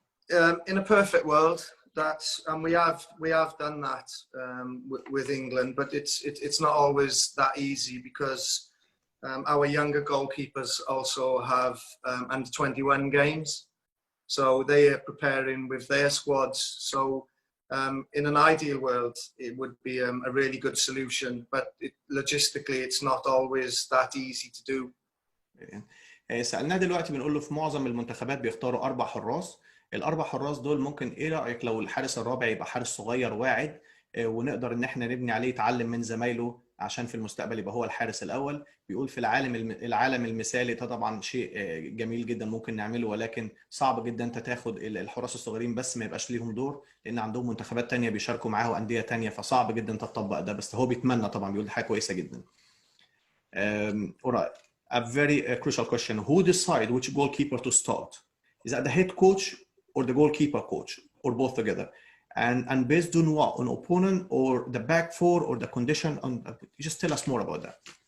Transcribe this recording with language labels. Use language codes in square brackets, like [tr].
[en] In a perfect world, and we have done that with England, but it's not always that easy because our younger goalkeepers also have under 21 games, so they are preparing with their squads. So in an ideal world, it would be a really good solution, but logistically, it's not always that easy to do. [ar] سألناه دلوقتي بنقول له في معظم المنتخبات بيختاروا 4 حراس. الاربع حراس دول ممكن ايه رايك لو الحارس الرابع يبقى حارس صغير واعد ونقدر ان احنا نبني عليه يتعلم من زمايله عشان في المستقبل يبقى هو الحارس الاول. بيقول في العالم المثالي ده طبعا شيء جميل جدا ممكن نعمله، ولكن صعب جدا انت تاخد الحراس الصغيرين بس ما يبقاش ليهم دور، لان عندهم منتخبات تانية بيشاركوا معاه وانديه تانية، فصعب جدا تطبق ده. بس هو بيتمنى طبعا، بيقول حاجه كويسه جدا. [en] Alright, a very crucial question. Who decide which goalkeeper to start? Is that the head coach or the goalkeeper coach, or both together? And based on what? On opponent or the back four or the condition? Just tell us more about that.